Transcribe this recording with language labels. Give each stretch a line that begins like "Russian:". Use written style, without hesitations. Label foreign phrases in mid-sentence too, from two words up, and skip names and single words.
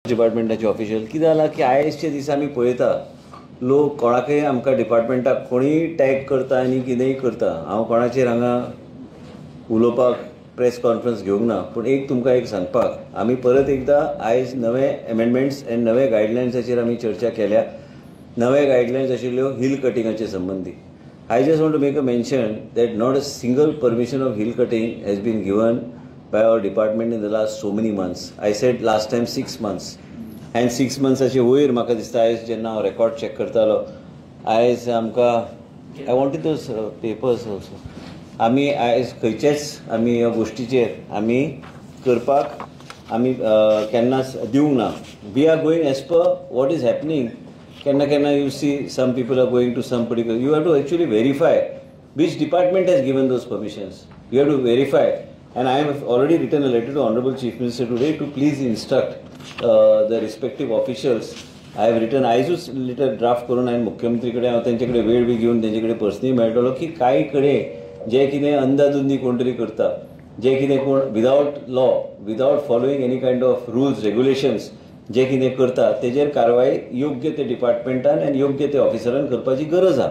Konkani: डिपार्टमेंटाचे ऑफिशियल कितें जाला की आयजचे दीस आमी पळयता लोक कोणाकय आमकां डिपार्टमेंटाक कोणीय टॅग करता आनी कितेंय करता. हांव कोणाचेर हांगा उलोवपाक
English: press conference
Konkani: घेवंक ना, पूण तुमकां एक सांगपाक आमी परत एकदां आयज नवे
English: amendments and
Konkani: नवे गायडलायन्साचेर आमी चर्चा केल्या. नवे गायडलायन्स आशिल्ल्यो
English: hill cuttingache
Konkani: संबंदी.
English: I just want to make a mention that not a single permission of hill cutting has been given by our department in the last so many months. I said last time 6 months. And 6 months
Konkani: वयर म्हाका दिसता आयज जेन्ना हांव
English: record check
Konkani: करतालो आयज आमकां
English: I wanted those papers also.
Konkani: आमी आयज खंयचेच आमी ह्या गोश्टीचेर आमी करपाक आमी केन्नाच दिवंक ना.
English: We are going as per what is happening.
Konkani: केन्ना केन्ना
English: you see some people are going to some particular. you have to actually verify which department has given those permissions. You have to verify. And I have already written a letter to Honorable Chief Minister today to please instruct the respective officials. I have written
Konkani: आयजूच
English: letter draft
Konkani: करून हांवें मुख्यमंत्री कडेन हांव तेंचे कडेन वेळ बी घेवन तेंचे कडेन पर्सनली मेळटलो की कांय कडेन जे कितें अंदाधुंदी कोण तरी करता, जे कितें कोण
English: without law without following any kind of rules regulations
Konkani: जे कितें करता तेजेर कारवाय योग्य ते डिपार्टमेंटान आनी योग्य ते ऑफिसरान करपाची गरज आहा.